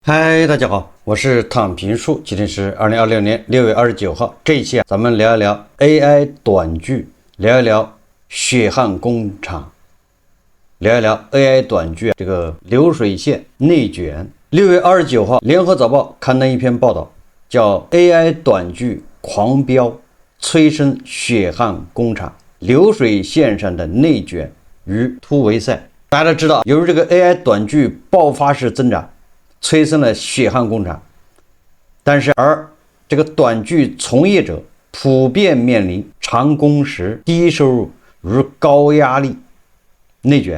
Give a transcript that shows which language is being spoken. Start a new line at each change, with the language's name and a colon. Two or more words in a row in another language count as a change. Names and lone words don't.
Chinese: 嗨，大家好，我是躺平树，今天是2026年6月29号。這一期咱們聊一聊 AI 短劇，聊一聊血汗工厂，聊一聊 AI 短剧這個流水線內卷。6月29號，聯合早報刊登一篇報道，叫 AI 短劇狂飆，催生血汗工廠，流水線上的內卷與突圍賽。大家都知道，由於這個 AI 短劇爆發式增長，催生了血汗工廠，但是這個短劇從業者普遍面臨長工時、低收入與高壓力內卷。